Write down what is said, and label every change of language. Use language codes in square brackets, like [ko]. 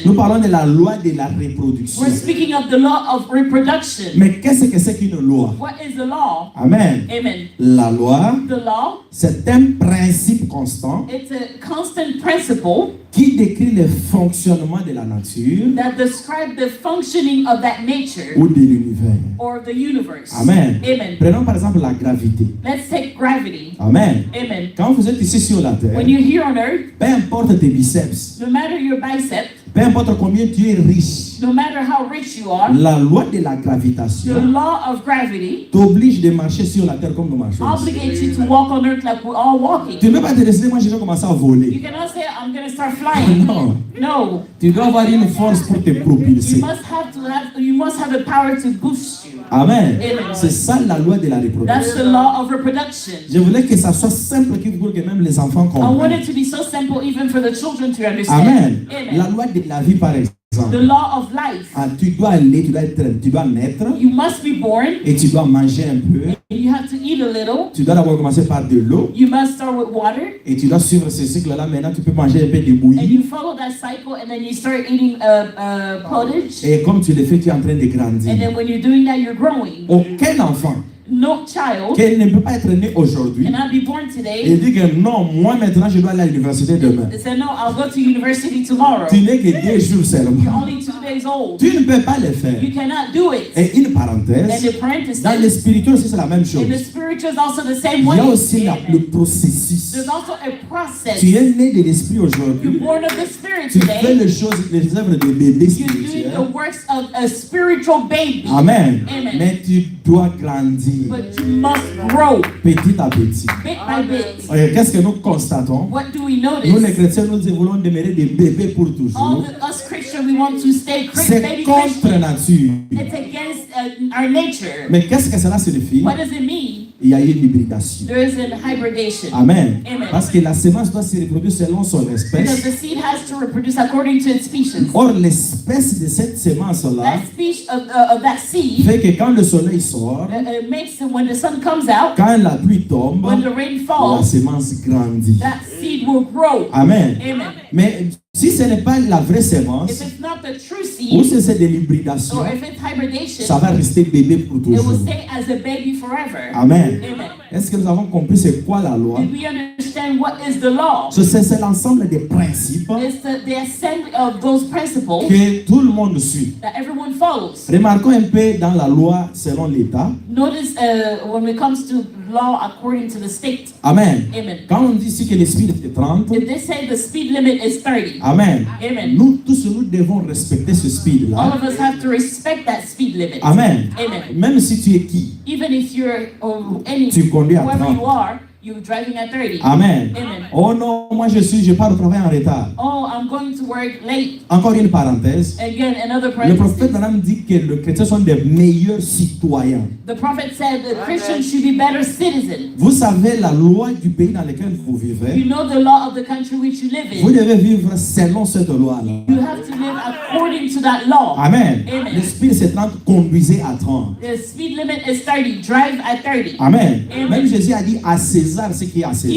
[fr] Nous parlons de la loi de la reproduction. [en] We're speaking of the law of reproduction. [fr] Mais qu'est-ce que c'est qu'une loi? [en] What is the law? [fr] Amen. [en] Amen. [fr] La loi, [en] The law, [fr] c'est un principe constant [en] it's a constant principle [fr] qui décrit le fonctionnement de la nature [en] that describes the functioning of that nature [fr] ou de l'univers. [en] or the universe. [fr] Amen. [en] Amen. [fr] Prenons par exemple la gravité. [en] Let's take gravity. [fr] Amen. [en] Amen. [fr] Quand vous êtes ici sur la terre, [en] When you're here on earth, [fr] peu importe tes biceps, [en] no matter your bicep, [fr] peu importe combien tu es riche, [en] no matter how rich you are, [fr] la loi de la [en] the [fr] gravitation [en] law of gravity [fr] t'oblige de marcher sur la terre comme nous marchons. [en] obligates you to walk on earth like we're all walking. [fr] Tu ne peux pas te décider, moi je vais commencer à [en] You [fr] voler. [en] cannot say, I'm going to start flying. [fr] Non. [en] No. [fr] Tu dois avoir une force pour te propulser. [en] You must have the power to boost you. [fr] Amen. [en] Amen. [fr] C'est ça la loi de la [en] That's [fr] reproduction. [en] the law of reproduction. [fr] Je voulais que ça soit simple pour que même les enfants [en] I want [fr] comprennent. [en] it to be so simple even for the children to understand. [fr] Amen. [en] Amen. [fr] La loi de la vie par exemple. [en] The law of life. [fr] Ah, tu dois aller, tu dois naître [en] You must be born [fr] et tu dois manger un peu. [en] and you have to eat a little. [fr] Tu dois d'abord commencer par de l'eau [en] You must start with water [fr] et tu dois suivre ce cycle-là. Maintenant, tu peux manger un peu de [en] and [fr] bouillie. [en] you follow that cycle and then you start eating pottage. [fr] Et comme tu le fais, tu es en train de grandir. [en] then when you're doing that, you're growing. [fr] Aucun enfant [en] No child [fr] qui ne peut pas être né aujourd'hui [en] cannot be born [fr] et [en] today [fr] dit que non, moi maintenant je dois aller à l'université demain. [en] and say, no, I'll go to university tomorrow. [fr] Tu n'es que 2 jours [en] You're [fr] seulement. [en] only 2 days old. [fr] Tu ne peux pas le faire. [en] You cannot do it. [fr] Et une [en] And [fr] parenthèse, [en] the parenthesis, [fr] dans le spirituel aussi c'est la même chose. [en] in the spiritual is also the same [fr] Il [en] way. [fr] y a aussi le [en] Amen. [fr] processus. [en] There's also a process. [fr] Tu es né de l'esprit [en] You're [fr] aujourd'hui. [en] born of the Spirit [fr] Tu fais [en] today. [fr] les œuvres de bébé [en] You're doing [fr] spirituel. [en] the works of a spiritual baby. [fr] Amen. [en] Amen. [fr] Mais tu dois grandir [en] But you must grow [fr] petit à petit. [en] bit by bit. [fr] Ok, qu'est-ce que nous constatons? [en] What do we [fr] Nous les [en] notice? [fr] chrétiens, nous voulons demeurer des bébés pour [en] All [fr] toujours. [en] us Christians, we want to stay [fr] C'est [en] baby [fr] contre [en] Christian. [fr] nature. [en] It's against our nature. [fr] Mais qu'est-ce que cela signifie? [en] What does it mean? [fr] Il y a une hybridation. [en] There is an hybridation. [fr] Amen. [en] Amen. [fr] Parce que la semence doit se reproduire selon son [en] Because [fr] espèce. [en] the seed has to reproduce according to its species. [fr] Or, l'espèce de cette semence-là [en] That species of that seed [fr] fait que quand le soleil sort, [en] makes when the sun comes out, [fr] quand la pluie tombe, [en] when the rain [fr] la [en] falls, [fr] semence grandit. [en] that seed will grow. [fr] Amen. [en] Amen. [fr] Mais si ce n'est pas la vraie [en] If [fr] semence, [en] it's not the true [fr] ou [en] seed, [fr] si c'est de l'hybridation, [en] or if it's hybridation, [fr] ça va rester bébé pour [en] it will [fr] toujours. [en] stay as a baby forever. [fr] Amen. [en] Amen. [fr] Est-ce que nous avons compris c'est quoi la loi? [en] Did we understand what is the law? [fr] C'est l'ensemble des principes [en] It's the assembly of those principles [fr] que tout le monde suit. [en] that everyone follows. [fr] Remarquons un peu dans la loi selon l'État. [en] Notice when it comes to law according to the state. [fr] Amen. [en] Amen. [fr] Quand on dit ici que le speed est 30, [en] If they say the speed limit is 30, [fr] Amen. [en] Amen. [fr] Nous tous, nous devons respecter ce [en] All [fr] speed-là. [en] of us have to respect that speed limit. [fr] Amen. [en] Amen. [fr] Même si tu es qui? [en] Even if you're any [fr] Tu conduis à [en] whoever [fr] 30. [en] you are, you're driving at 30. [fr] Amen. [en] Amen. [fr] Oh non, moi je pars au travail en retard. [en] Oh, I'm going to work late. [fr] Encore une parenthèse. [en] Again, another [fr] Le prophète [en] parenthesis. [fr] Adam dit que les chrétiens sont des meilleurs citoyens. [en] The prophet said that Christians should be better citizens. [fr] Vous savez la loi du pays dans lequel vous [en] You [fr] vivez. [en] know the law of the country which you live [fr] Vous [en] in. [fr] devez vivre selon cette loi-là. [en] You have to live according to that law. [fr] Amen. [en] Amen. [fr] Le speed c'est 30, conduisez à 30. [en] The speed limit is 30. Drive at 30. [fr] Amen. [en] Amen. [fr] Même Jésus a dit à César ce qui est à César